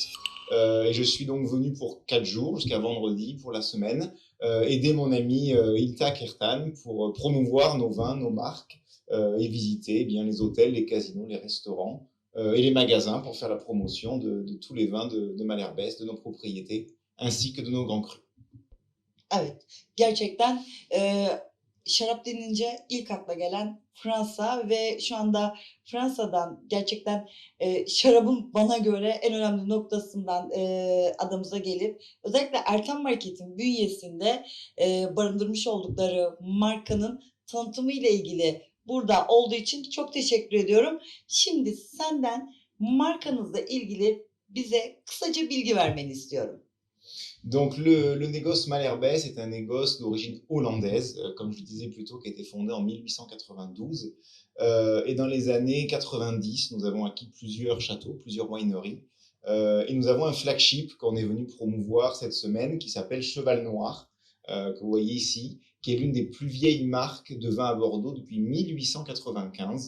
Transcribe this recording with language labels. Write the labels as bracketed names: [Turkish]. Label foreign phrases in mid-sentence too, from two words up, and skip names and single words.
[French] Et je suis donc venu pour 4 jours, jusqu'à vendredi pour la semaine, aider mon ami Ilta Kertan pour promouvoir nos vins, nos marques, et visiter bien les hôtels, les casinos, les restaurants et les magasins pour faire la promotion de tous les vins de Malherbès, de nos propriétés, ainsi que de nos grands crus. [Turkish] Evet, gerçekten şarap denince ilk akla gelen Fransa ve şu anda Fransa'dan gerçekten şarabın bana göre en önemli noktasından adamıza gelip özellikle Ertan Market'in bünyesinde barındırmış oldukları markanın tanıtımı ile ilgili burada olduğu için çok teşekkür ediyorum. Şimdi senden markanızla ilgili bize kısaca bilgi vermeni istiyorum. [French] Donc le négoce Malherbès est un négoce d'origine hollandaise, comme je le disais plus tôt, qui a été fondé en 1892. Et dans les années 90, nous avons acquis plusieurs châteaux, plusieurs wineries. Et nous avons un flagship qu'on est venu promouvoir cette semaine qui s'appelle Cheval Noir, que vous voyez ici, qui est l'une des plus vieilles marques de vin à Bordeaux depuis 1895.